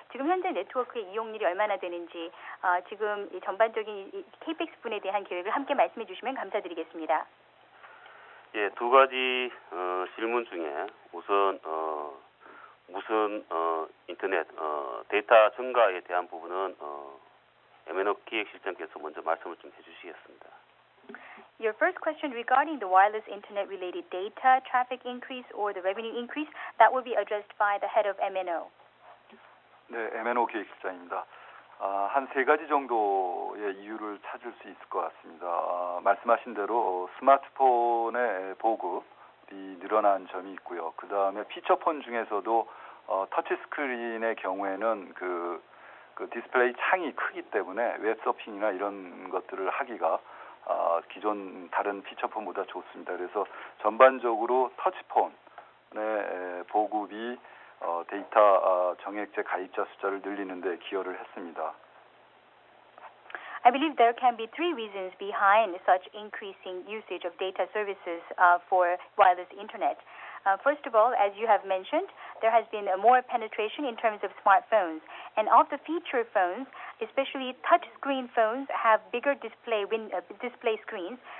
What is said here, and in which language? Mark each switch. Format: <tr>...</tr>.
<ko>지금 현재 네트워크의 이용률이 얼마나 되는지 지금 이 전반적인 KPX 분에 대한 계획을 함께 말씀해 주시면 감사드리겠습니다. 예, 두 가지 질문 중에 우선 무슨 인터넷 데이터 증가에 대한 부분은 MNO 기획실장께서 먼저 말씀을 좀 해주시겠습니다.</ko> <en>Your first question regarding the wireless internet related data traffic increase or the revenue increase, that will be addressed by the head of MNO.</en> <ko>네, MNO 기획실장입니다. 한 세 가지 정도의 이유를 찾을 수 있을 것 같습니다. 말씀하신 대로 스마트폰의 보급이 늘어난 점이 있고요. 그 다음에 피처폰 중에서도 터치 스크린의 경우에는 그 그 디스플레이 창이 크기 때문에 웹서핑이나 이런 것들을 하기가 기존 다른 피처폰보다 좋습니다. 그래서 전반적으로 터치폰의 보급이 데이터 정액제 가입자 숫자를 늘리는 데 기여를 했습니다.</ko> <en>I believe there can be three reasons behind such increasing usage of data services for wireless internet. First of all, as you have mentioned, there has been more penetration in terms of smartphones. And of the feature phones, especially touch-screen phones, have bigger display screens.</en>